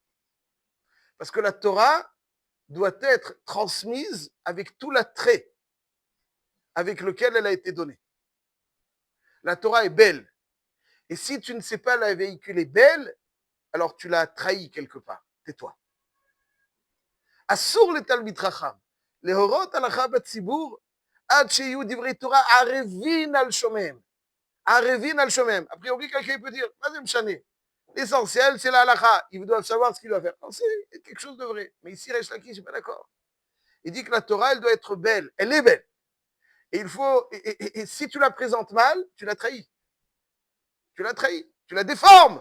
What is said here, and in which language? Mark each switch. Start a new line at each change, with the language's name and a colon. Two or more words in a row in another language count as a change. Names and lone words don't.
French: Parce que la Torah, doit être transmise avec tout l'attrait avec lequel elle a été donnée. La Torah est belle. Et si tu ne sais pas la véhiculer belle, alors tu l'as trahi quelque part. Tais-toi.
Hebrew: אסור לתלמיד חכם להורות הלכה בציבור עד שיהיו דברי תורה ערבין על שומעיהם. ערבין על שומעיהם.
French: A priori, quelqu'un peut dire,
Hebrew: מה זה משנה?
French: L'essentiel, c'est la halakha. Ils doivent savoir ce qu'ils doivent faire. Non, c'est quelque chose de vrai. Mais ici, Resh Lakish, je ne suis pas d'accord. Il dit que la Torah, elle doit être belle. Elle est belle. Et il faut, et si tu la présentes mal, tu la trahis. Tu la trahis. Tu la déformes.